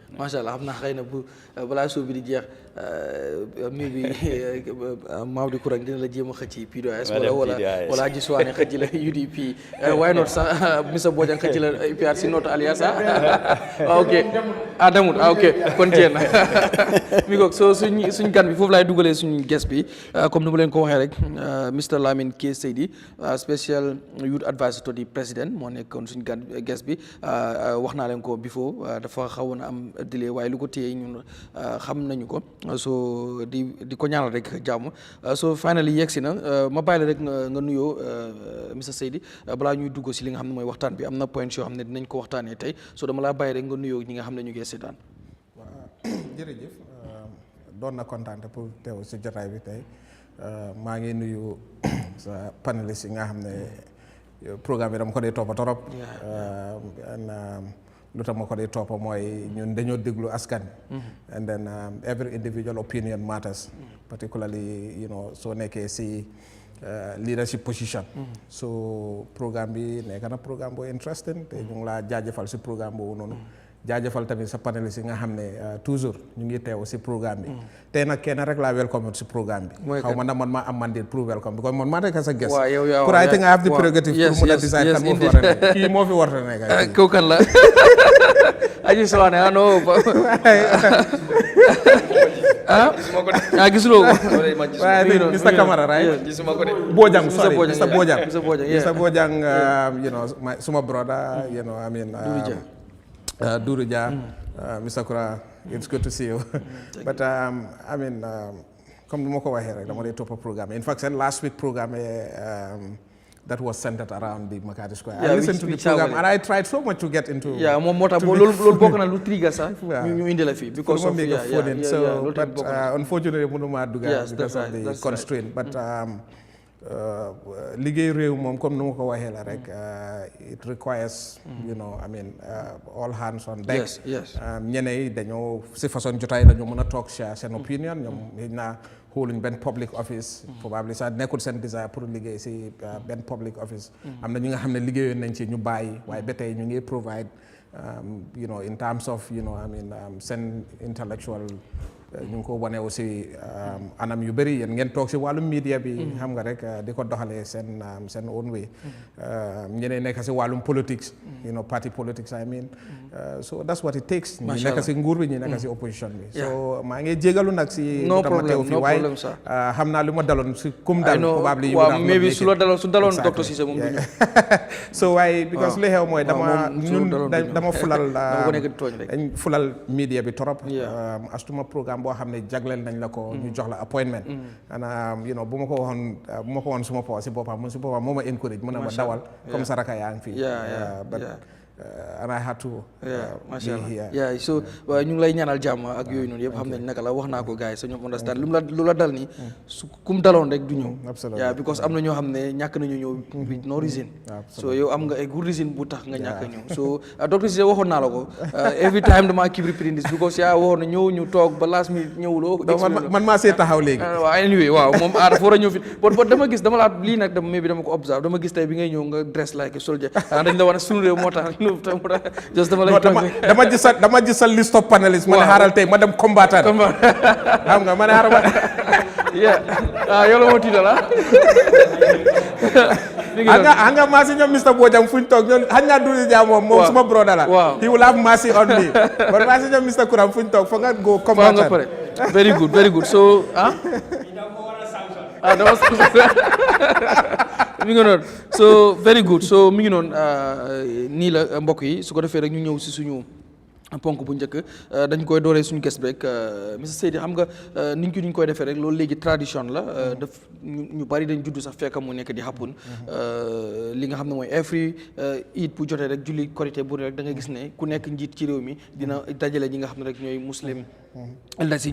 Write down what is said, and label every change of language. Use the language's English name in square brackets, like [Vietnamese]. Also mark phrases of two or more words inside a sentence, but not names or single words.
[Arabic] ما شاء الله [Wolof] xam naa xëy na bu balaa suuf bi di jeex mi bi Maodo Kourang dina la jéem a xëcc PDOS wala Aji Suwane xëcc la UDP waaye noonu sax Missa Bojang xëcc la APRC Noto Alias ok demut ok kon jéem na mi ngoog soo suñ gan bi foofu laay dugalee suñu guest bi comme ni ma leen ko waxee rek Mr Lamin K Seydi [English] special youth advisor to the president [Wolof] moo nekkoon suñu gan guest bi wax naa leen ko before dafa xawoon am delay waaye lu ko téye ñun xam nañu ko so di ko ñaanal rek jàmm [English] so finally [Wolof] yegsi na ma bàyyi la rek nga nuyoo Mr Seydi balaa ñuy dugg si li nga xam ne mooy waxtaan bi am na point yoo xam ne dinañ ko waxtaanee tey so dama laa bàyyi rek nga nuyoo ñi nga xam ne ñu ngi seetaan. waaw jërëjëf doon na kontaan pour teew si jotaay bi tey maa ngi nuyu sa panéliste yi nga xam ne programme bi dama ko dee toppa torop lu tax ma ko dee toppa mooy ñun dañoo déglu askan [English] and then every individual opinion matters particularly [Wolof] soo nekkee si [English] leadership position [Wolof] so programme bi nekk na programme bu interesting te ñu ngi laa jaajëfal si programme boobu noonu jaajëfal tamit sa panélistes yi nga xam ne toujours ñu ngi teew si programme bi tey nag kenn rek laa welcome si programme bi xaw ma na man maa am mandate pour welcome because man maa nekk sa guest pour [English] I think I have the prerogative [Wolof] pour mun a decide kan moo fi war a nekk kii moo fi war a nekk kooku kan la aji Suwane ano gisuloo ko waaye Mr. [English] Camara right Bojang sorry Mr. Bojang suma brother I mean Doudou Dia, Mr. Kura, it's good to see you. But I mean, [French] comme ni [Wolof] ma ko waxee rek dama dee topp programme. [English] In fact, last week programme that was centered around the Makati Square. I listened to the program and I tried so much to get into. Yeah, [Wolof] moom moo tax loolu bokk na lu trigger sax. ñu indi la fii [English] because of so but unfortunately [Wolof] mënuma dugga [English] because of the constraint. [Wolof] But liggéey réew moom [French] comme ni [Wolof] ma ko waxee la rek [English] it requires I mean all hands on deck. [Wolof] ñene yi dañoo si façon jotaay la ñu mën a toog share seen opinion ñoom xëy na xooluñ benn [English] public office [Wolof] probably sax nekkul seen desire pour liggéey si benn [English] public office [Wolof] am na ñi nga xam ne liggéeyoon nañ ci ñu bàyyi waaye ba tey ñu ngi provide [English] in terms of I mean [Wolof] seen intellectual ñu ngi ko wane aussi anam yu bëri yéen ngeen toog si wàllum media bi xam nga rek di ko doxalee seen [English] own way [Wolof] ñeneen nekk si wàllum politics [English] party politics I mean so that's what it takes [Wolof] ñi nekk si nguur bi ñi nekk si opposition bi so maa ngi jégalu nag si dama teew fi waaye xam naa lu ma daloon si kum dal probably waaw maybe su daloon docteur Cissé moom du ñu so waaye because li xew mooy dama fulal media bi trop astuma programme boo xam ne jagleel nañ la ko ñu jox la appointment ana bu ma ko waxoon suma po si boppam moo ma encourage mu ne ma dawal comme sa raka yaa ngi fii [English] but and I had to [Arabic] ما شاء الله [Wolof] so ñu ngi lay ñaanal jàmm ak yooyu noonu yëpp xam nañ naka la wax naa ko gars yi sa ñoom understand lu la dal ni su kum daloon rek du ñëw because am na ñoo xam ne ñàkk nañu ñëw [English] with no reason [Wolof] so yow am nga ay [English] good reason [Wolof] bu tax nga ñàkk a ñëw so docteur Cissé waxoon naa la ko [English] every time [Wolof] dama [English] keep repeating this because [Wolof] yaa waxoon na ñëw ñu toog ba last minute ñëwuloo man maa see taxaw léegi waaw anyway waaw moom dafa war a ñëw fi but dama gis dama laa lii nag dama ko observe dama gis tey bi ngay ñëw nga [English] dress like a soldier [Wolof] dañ la wane sunu réew moo tax dama gis sa [English] list of panelists [Wolof] ma ne xaaral tey ma dem combattant xam nga ma ne xaaral yow la moo tiital xam nga maa si ñoom Mr. Bojang fu ñu toog ñoom xañ naa Doudou Dia moom suma brother la [English] he will have mercy on me but [Wolof] maa si ñoom Mr. Kuram fu ñu toog foog nga go combattant [English] very good so [Wolof] mi ngi noonu so [English] very good so [Wolof] mi ngi noonu nii la mbokk yi su ko defee rek ñu ñëw si suñu ponk bu njëkk dañ koy dooree suñu guest bi rek monsieur Seydi xam nga niñ koy defee rek loolu léegi tradition la daf ñu bari dañ juddu sax fekk mu nekk di happen li nga xam ne mooy every Eid bu jotee rek julli korité bu rek da nga gis ne ku nekk njiit ci réew mi dina dajale ñi nga xam ne rek ñooy [English] muslim elders [Wolof] yi